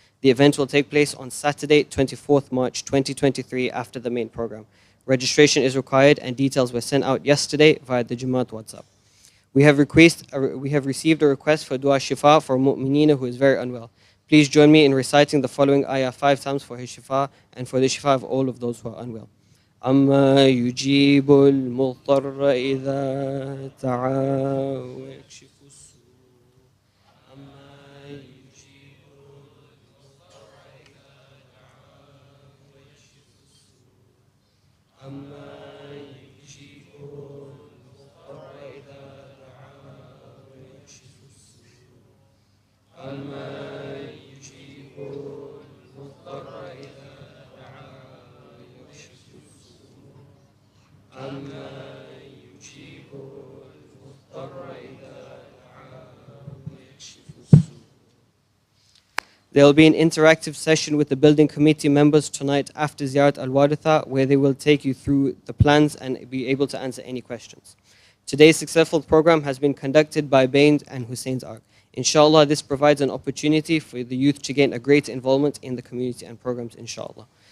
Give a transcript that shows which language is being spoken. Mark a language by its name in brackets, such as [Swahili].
[English] The event will take place on Saturday, 24th March 2023, after the main program. Registration is required and details were sent out yesterday via the Jumeraat WhatsApp. We have received a request for dua shifa for Mu'mineen who is very unwell. Please join me in reciting the following ayah 5 times for his shifa and for the shifa of all of those who are unwell. [Arabic] أما يجيب المضطر إذا دعا ويكشف السوء أما يجيب المضطر إذا دعا ويكشف السوء أما يجيب المضطر إذا دعا ويكشف السوء أما يجيب المضطر إذا دعا ويكشف السوء أما يجيب المضطر إذا دعا ويكشف السوء. [English] There will be an interactive session with the building committee members tonight after Ziyarat Al-Waritha, where they will take you through the plans and be able to answer any questions. Today's successful program has been conducted by BAYN and Hussein's Ark. Inshallah, this provides an opportunity for the youth to gain a great involvement in the community and programs, inshallah.